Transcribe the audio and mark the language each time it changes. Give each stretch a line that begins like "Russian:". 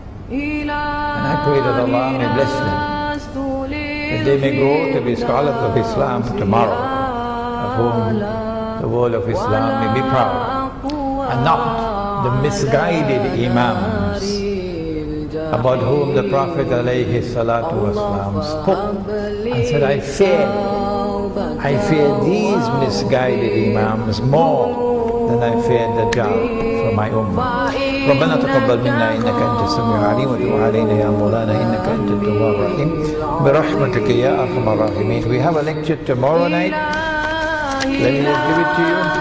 English: And I pray that Allah may bless them, that they may grow to be scholars of Islam tomorrow, of whom the world of Islam may be proud, and not the misguided imams about whom the Prophet ﷺ spoke and said, I fear these misguided imams more than I fear Dajjal for my ummah.
Arabic: ربنا تقبل منا إنك أنت السميع العليم وتب علينا يا مولانا إنك أنت التواب الرحيم برحمتك يا أرحم الراحمين.
English: We have a lecture tomorrow night. Let me just give it to you.